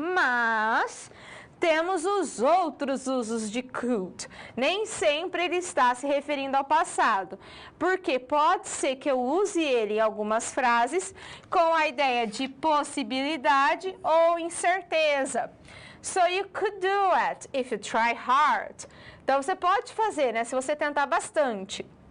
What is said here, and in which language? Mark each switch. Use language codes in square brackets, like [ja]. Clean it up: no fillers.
[pt] Mas temos os outros usos de could. Nem sempre ele está se referindo ao passado, porque pode ser que eu use ele em algumas frases com a ideia de possibilidade ou incerteza. [en] So you could do it if you try hard. [pt] Então, você pode fazer, né, se você tentar bastante.